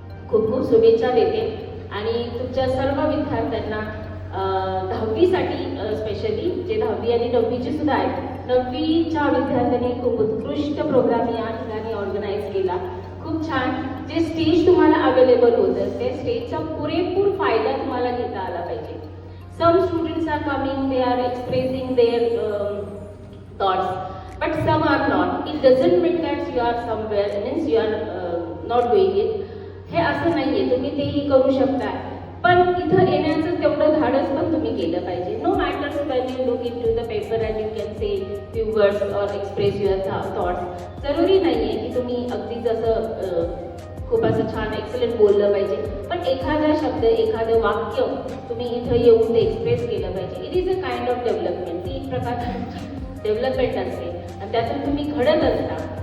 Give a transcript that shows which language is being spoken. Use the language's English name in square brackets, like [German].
[Marathi] खूप खूप शुभेच्छा देते आणि तुमच्या सर्व विद्यार्थ्यांना 10वीसाठी स्पेशली जे 10वी आणि 9वीचे सुद्धा आहेत, 9वीच्या विद्यार्थ्यांनी खूप उत्कृष्ट प्रोग्राम या ठिकाणी ऑर्गनाईज केला. खूप छान. जे स्टेज तुम्हाला अवेलेबल होतं ते स्टेजचा पुरेपूर फायदा तुम्हाला घेता आला पाहिजे. [English] Some students are coming, they are expressing their thoughts, but some are not. It doesn't mean that you are somewhere, means you are not doing it. [Marathi] हे असं नाहीये, तुम्ही तेही करू शकता, पण इथं येण्याचं तेवढं धाडस पण तुम्ही केलं पाहिजे. [English] No matters when you look into the paper and you can say few words or express your thoughts. [Marathi] जरुरी नाहीये की तुम्ही अगदी जसं खूप असं छान एक्सलेंट बोललं पाहिजे, पण एखादा शब्द, एखादं वाक्य तुम्ही इथं येऊन ते एक्सप्रेस केलं पाहिजे. [English] It is a kind of development. [Marathi] ती एक प्रकारची डेव्हलपमेंट असते आणि त्यातून तुम्ही घडत असता.